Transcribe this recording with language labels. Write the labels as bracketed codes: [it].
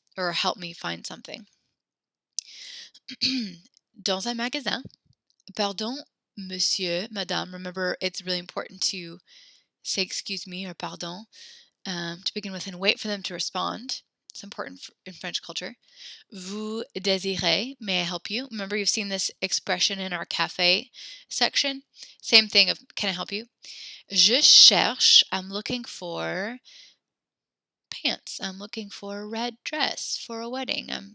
[en] Or help me find something. [fr] Dans un magasin. Pardon, monsieur, madame. [en] Remember, it's really important to say excuse me or pardon to begin with and wait for them to respond. It's important in French culture. [fr] Vous désirez, [en] may I help you? Remember, you've seen this expression in our cafe section. Same thing of, can I help you? [fr] Je cherche, [en] I'm looking for pants. I'm looking for a red dress for a wedding.